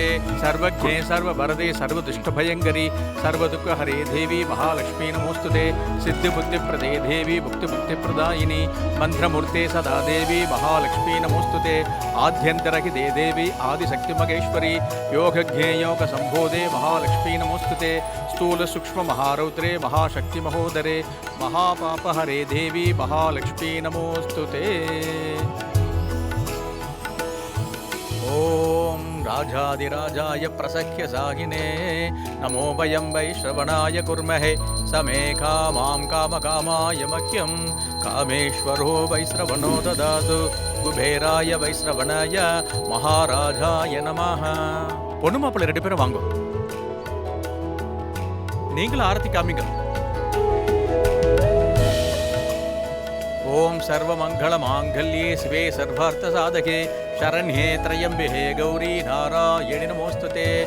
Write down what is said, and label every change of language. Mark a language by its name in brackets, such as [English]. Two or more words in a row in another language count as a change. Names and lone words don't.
[Sanskrit] सर्वज्ञे सर्ववरदे सर्वदुष्ट भयङ्करि सर्वदुःख हरे देवि महालक्ष्मि नमोस्तुते. सिद्धि बुद्धि प्रदे देवि मुक्ति मुक्ति प्रदायिनि मन्त्रमूर्ते सदा देवि महालक्ष्मि नमोस्तुते. आद्यन्तरहिते देवि आदिशक्ति महेश्वरि योगज्ञे योग सम्भूते महालक्ष्मी नमोस्तुते. स्थूल सूक्ष्म महारौद्रे महाशक्ति महोदरे महापाप हरे देवी महालक्ष्मी नमोस्तुते. ओम राजाधिराजाय प्रसख्य साहिने नमो वयं वैश्रवणाय कुर्महे समे कामां कामकामाय मह्यं कामेश्वरो वैश्रवणो ददातु कुबेराय वैश्रवणाय महाराजाय नमः. [Tamil] பொண்ணு மாப்பிள்ளை 2 பேரும் வாங்க. நீங்களும் ஆரத்தி காமிங்க. [Sanskrit] ओम् सर्व मङ्गल माङ्गल्ये शिवे सर्वार्थ साधिके शरण्ये त्र्यम्बिके गौरि नारायणि नमोस्तुते.